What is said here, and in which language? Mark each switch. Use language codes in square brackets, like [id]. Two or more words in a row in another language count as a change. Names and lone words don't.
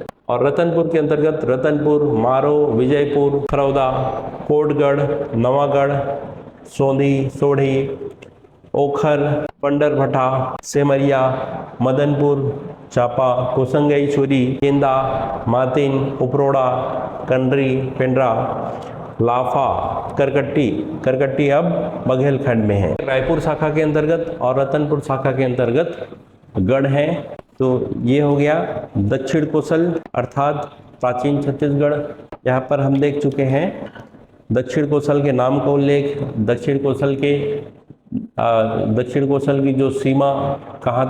[hi] और रतनपुर के अंतर्गत रतनपुर, मारो, विजयपुर, खरौदा, कोटगढ़, नवागढ़, सोंधी, सोढ़ी, ओखर, पंडरभटा, सेमरिया, मदनपुर, चापा, कोसंगई, छुरी, केंदा, मातिन, उपरोड़ा, कंडरी, पेंड्रा, लाफा, करकट्टी अब बघेलखंड में है। रायपुर शाखा के अंतर्गत और रतनपुर शाखा के अंतर्गत गढ़ हैं। तो ये हो गया दक्षिण कोसल अर्थात प्राचीन छत्तीसगढ़। यहाँ पर हम देख चुके हैं दक्षिण कोसल के नाम का उल्लेख, दक्षिण कोसल की जो सीमा कहाँ